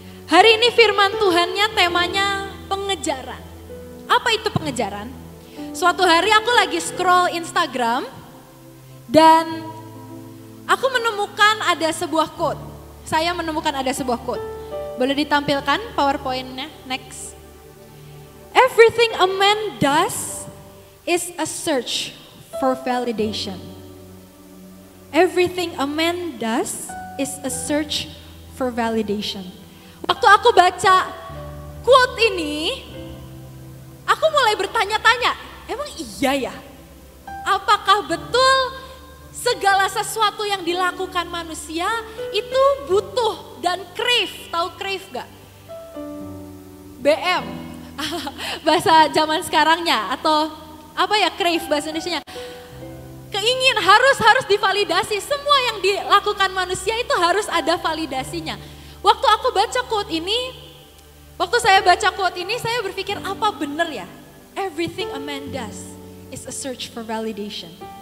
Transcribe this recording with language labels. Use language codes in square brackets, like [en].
[id] Hari ini firman Tuhannya temanya pengejaran. Apa itu pengejaran? Suatu hari aku lagi scroll Instagram dan aku menemukan ada sebuah quote. Saya menemukan ada sebuah quote. Boleh ditampilkan PowerPoint-nya? [en] Next. Everything a man does is a search for validation. Everything a man does is a search for validation. [id] Waktu aku baca quote ini, aku mulai bertanya-tanya, emang iya ya? Apakah betul segala sesuatu yang dilakukan manusia itu butuh dan crave? Tahu crave gak? BM, bahasa zaman sekarangnya atau apa ya crave bahasa Indonesianya? Keingin harus divalidasi. Semua yang dilakukan manusia itu harus ada validasinya. Waktu aku baca quote ini, waktu saya baca quote ini saya berpikir apa benar ya? Everything a man does is a search for validation.